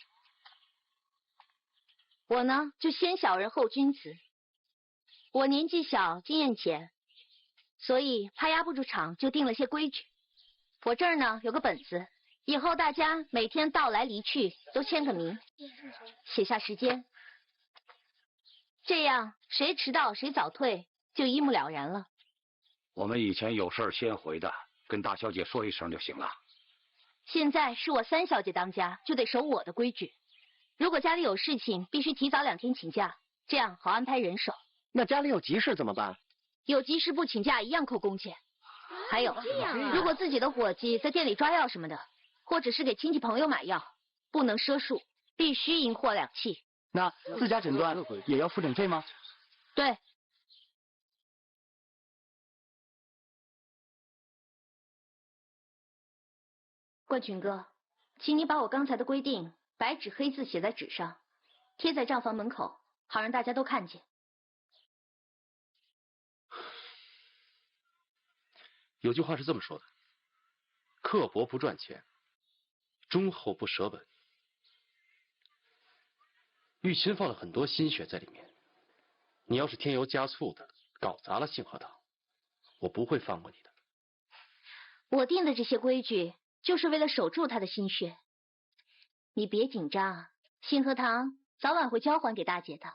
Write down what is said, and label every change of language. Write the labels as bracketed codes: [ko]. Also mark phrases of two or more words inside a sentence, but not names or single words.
[zh] 我呢，就先小人後君子。我年紀小，經驗淺， 所以怕壓不住場，就定了些規矩。我這兒呢有個本子，以後大家每天到來離去都簽個名，寫下時間，這樣誰遲到誰早退就一目了然了。我們以前有事先回的，跟大小姐说一声就行了。现在是我三小姐当家，就得守我的规矩。如果家裡有事情，必須提早2天請假，这样好安排人手。那家裡有急事怎麼辦？有急事不請假一樣扣工錢。還有，如果自己的伙計在店裡抓藥什麼的，或者是給親戚朋友買藥，不能賒數，必須銀貨兩訖。那自家診斷也要付診費嗎？對。冠群哥，請你把我剛才的規定白紙黑字寫在紙上，貼在賬房門口，好讓大家都看見。有句話是這麼說的：刻薄不賺錢，忠厚不捨本。玉琴放了很多心血在裡面，你要是添油加醋的搞砸了信和堂，我不会放过你的。我定的這些規矩，就是為了守住他的心血。你別緊張，信和堂早晚會交還給大姐的。